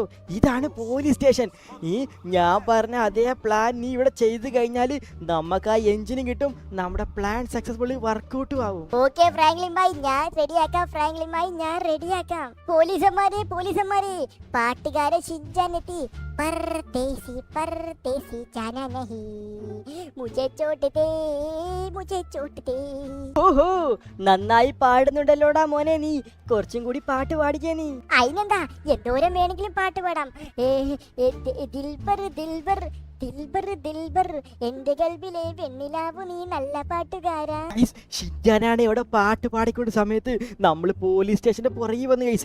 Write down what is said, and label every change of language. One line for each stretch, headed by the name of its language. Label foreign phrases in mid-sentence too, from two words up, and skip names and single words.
Malayalam: ഇതാണ് പോലീസ് സ്റ്റേഷൻ. ഈ ഞാൻ പറഞ്ഞ അതേ പ്ലാൻ നീ ഇവിടെ ചെയ്ത് കഴിഞ്ഞാൽ നമുക്ക് ആ എഞ്ചിനും കിട്ടും, നമ്മുടെ പ്ലാൻ സക്സസ്ഫുള്ളി വർക്കൗട്ടും ആവും. ഓക്കെ ഫ്രാങ്ക്ലിൻ ഭായ്, ഞാൻ റെഡിയാക്കാം. ഫ്രാങ്ക്ലിൻ ഭായ്, ഞാൻ റെഡിയാക്കാം. പോലീസന്മാരെ പാട്ടുകാരെ ഷിൻചാൻ എത്തി.
Hindi: परदेसी परदेसी जाना नहीं, मुझे चोट दे, मुझे चोट दे.
Malayalam: ഓഹോ, നന്നായി പാടുന്നുണ്ടല്ലോടാ മോനെ നീ. കുറച്ചും കൂടി പാട്ട് പാടിക്കേ നീ. അതിനെന്താ, എന്തോരം വേണമെങ്കിലും പാട്ട് പാടാം. ദിൽബർ ദിൽബർ ദിൽബർ ദിൽബർ, എന്റെ കൽബിലെ വെണ്ണിലാവു നീ നല്ല പാട്ടുകാരാ. ഷിൻചാനാണ് ഇവിടെ പാട്ട് പാടിക്കൊണ്ട സമയത്ത് നമ്മൾ പോലീസ് സ്റ്റേഷന്റെ പുറകിൽ വന്ന് ഗൈസ്.